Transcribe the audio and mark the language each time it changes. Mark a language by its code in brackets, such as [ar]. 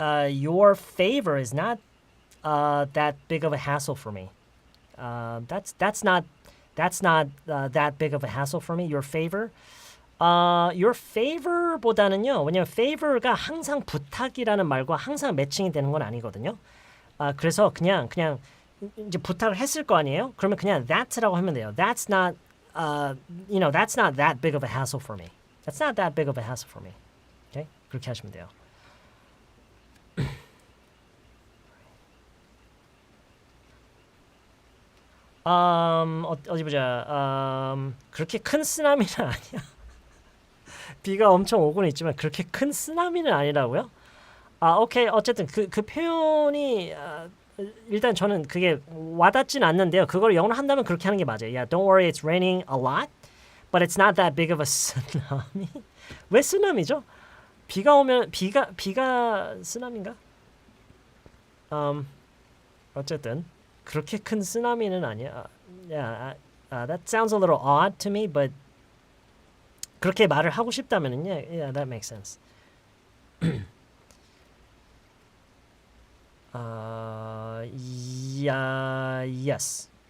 [en] Your favor is not that big of a hassle for me. That's not that big of a hassle for me. Your favor. Your favor [ko] 보다는요. 왜냐면 favor가 항상 부탁이라는 말과 항상 매칭이 되는 건 아니거든요. 그래서 그냥 이제 부탁을 했을 거 아니에요. 그러면 그냥 that라고 하면 돼요. [en] That's not that's not that big of a hassle for me. That's not that big of a hassle for me. [ko] Okay? 그렇게 하시면 돼요. 어디 보자. 그렇게 큰 쓰나미는 아니야. 비가 엄청 오고는 있지만 그렇게 큰 쓰나미는 아니라고요? 오케이. 어쨌든 그 표현이 일단 저는 그게 와닿진 않는데요. 그걸 영어로 한다면 그렇게 하는 게 맞아요. [en] Yeah, don't worry, it's raining a lot, but it's not that big of a tsunami. [ko] 왜 쓰나미죠? 비가 오면 비가 쓰나미인가? 어쨌든 그렇게 큰 쓰나미는 아니야. [en] Yeah, that sounds a little odd to me, but [ko] 그렇게 말을 하고 싶다면은 [en] yeah, that makes sense. Yeah, yes.